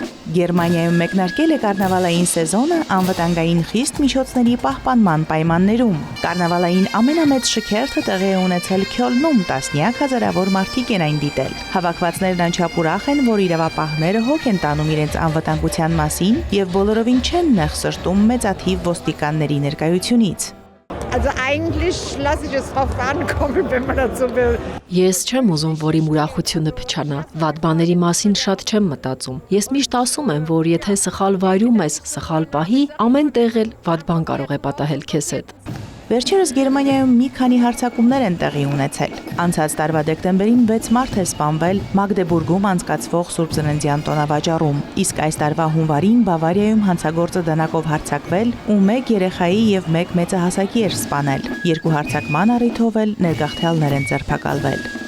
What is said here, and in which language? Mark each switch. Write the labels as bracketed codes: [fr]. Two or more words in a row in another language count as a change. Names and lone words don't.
[hy] Գերմանիայում մեկնարկել է կարնավալային սեզոնը անվտանգային խիստ միջոցների պահպանման պայմաններում։ Կարնավալային ամենամեծ շքերթը տեղի է ունեցել Քյոլնում, տասնյակ հազարավոր մարդիկ են այն դիտել։ Հավաքվածներն անչափ ուրախ են, որ իրավապահները հոգ են տանում իրենց անվտանգության մասին եւ բոլորովին չեն նեղ սրտում մեծաթիվ ոստիկանների ներկայությունից։ [de] Also eigentlich lasse ich es drauf ankommen, wenn man dazu will. [hy] Ես չեմ ուզում, որ իմ ուրախությունը փչանա։ Վատ բաների մասին շատ չեմ մտածում։ Ես միշտ ասում եմ, որ եթե սխալ վայրում ես, սխալ պահի, ամեն տեղ էլ վատ բան կարող է պատահել քեզ հետ։ Վերջերս Գերմանիայում մի քանի հարձակումներ են տեղի ունեցել։ Անցած տարվա դեկտեմբերին 6 մարդ է սպանվել Մագդեբուրգում անցկացվող Սուրբ Ծննդյան տոնավաճառում, իսկ այս տարվա հունվարին Բավարիայում հանցագործը դանակով հարձակվել ու 1 երեխայի եւ 1 մեծահասակի էր սպանել։ 2 հարձակման առիթով էլ ներգաղթյալներ են ձերբակալվել։